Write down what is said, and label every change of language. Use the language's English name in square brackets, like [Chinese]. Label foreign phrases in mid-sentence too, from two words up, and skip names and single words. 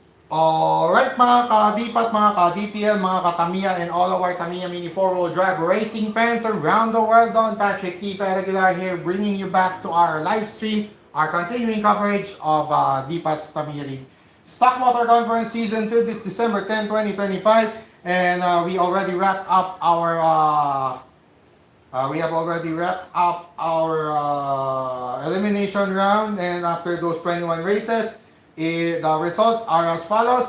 [Filipino] Alright mga ka-Dipat, mga ka-DTL, mga ka-Tamiya, [English] and all of our Tamiya Mini 4-wheel drive racing fans around the world. Don Patrick T. Regular here, bringing you back to our live stream, our continuing coverage of Dipat's Tamiya League Stock Motor Conference Season 2 this December 10, 2025. And we already wrapped up our elimination round, and after those 21 races, the results are as follows.